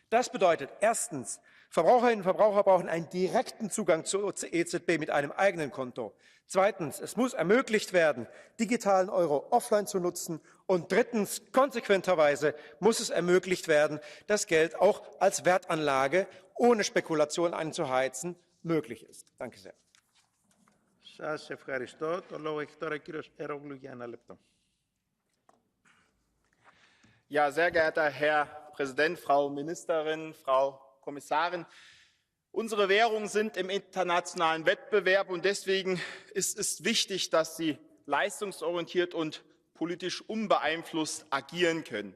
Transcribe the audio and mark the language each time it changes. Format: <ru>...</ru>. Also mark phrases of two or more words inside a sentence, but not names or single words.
<de>Das bedeutet erstens Verbraucherinnen und Verbraucher brauchen einen direkten Zugang zur EZB mit einem eigenen Konto. Zweitens, es muss ermöglicht werden, digitalen Euro offline zu nutzen. Und drittens, konsequenterweise muss es ermöglicht werden, das Geld auch als Wertanlage ohne Spekulation einzuheizen möglich ist. Danke sehr.</de> <el>Σας ευχαριστώ. Το λόγο έχει τώρα ο κύριος Ερόγλου για ένα λεπτό.</el> <de>Ja, sehr geehrter Herr Präsident, Frau Ministerin, Frau Kommissarin. Unsere Währungen sind im internationalen Wettbewerb und deswegen ist es wichtig, dass sie leistungsorientiert und politisch unbeeinflusst agieren können.</de>